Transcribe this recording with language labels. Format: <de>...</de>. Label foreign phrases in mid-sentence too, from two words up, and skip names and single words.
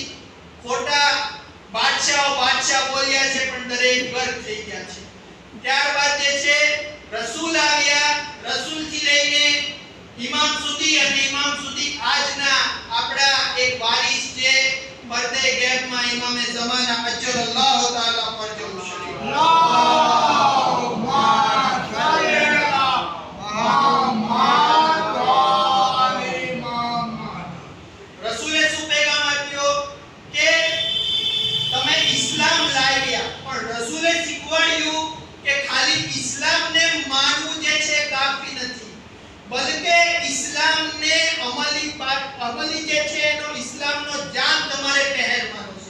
<gu>ખોટા બાદશાહ બોલ્યા છે પણ દરેક ગર્ક થઈ ગયા છે. ત્યારબાદ જે છે રસૂલ આવ્યા, રસૂલથી લઈને ઇમામ સુધી, અને ઇમામ સુધી આજના આપણા એક વારિસ છે પર્દે ગેબમાં ઇમામે ઝમાના</gu> <ar>عجل الله تعالى فرجه الشريف. اللهم صل على محمد وعلى محمد.</ar> <gu>રસૂલે શું પેગામ આપ્યો કે તમે ઇસ્લામ લાવ્યા, પણ રસૂલે શીખવાડ્યું કે ખાલી ઇસ્લામને માનવું જે છે કાફી નથી, બલકે ઇસ્લામને અમલી જે છે એનો ઇસ્લામનો જાન તમારે પહેરવાનો છે.</gu>